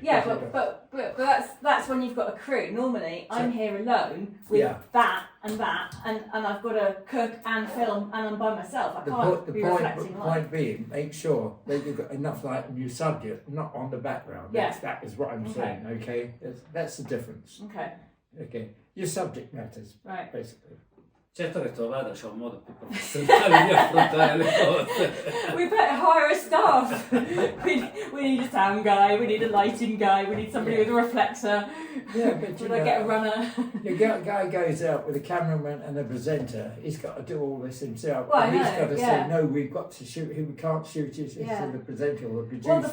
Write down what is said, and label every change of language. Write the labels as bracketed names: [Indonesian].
[English] Yeah, but that's when you've got a crew. Normally, I'm here alone with that, and I've got to cook and film, and I'm by myself. I can't be reflecting light. The point being, make sure that you've got enough light on your subject, not on the background. Yeah. That is what I'm saying, okay? That's the difference. Okay. Your subject matters, right, basically. [Italian] Certo che tuo padre c'ha un modo più professionale di affrontare le cose. [English] We better hire a staff. we need a sound guy, we need a lighting guy, we need somebody with a reflector. Yeah, but Would I get a runner? The guy goes out with a cameraman and a presenter. He's got to do all this himself. Well, and he's got to say, no, we've got to shoot him. We can't shoot it. It's the presenter or the producer.